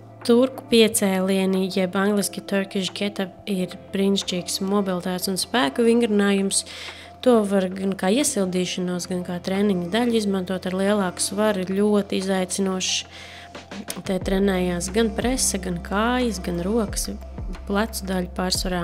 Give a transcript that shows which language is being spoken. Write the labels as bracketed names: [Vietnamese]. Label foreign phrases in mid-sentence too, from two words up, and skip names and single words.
[Latvian] Turku piecēlieni, jeb angliski [English] Turkish get-up, [Latvian] ir brīnišķīgs mobilitātes un spēka vingrinājums. To var gan kā iesildīšanos, gan kā treniņa daļu izmantot ar lielāku svaru. Ir ļoti izaicinoši. Te trenējās gan prese, gan kājas, gan rokas, plecu daļu pārsvarā.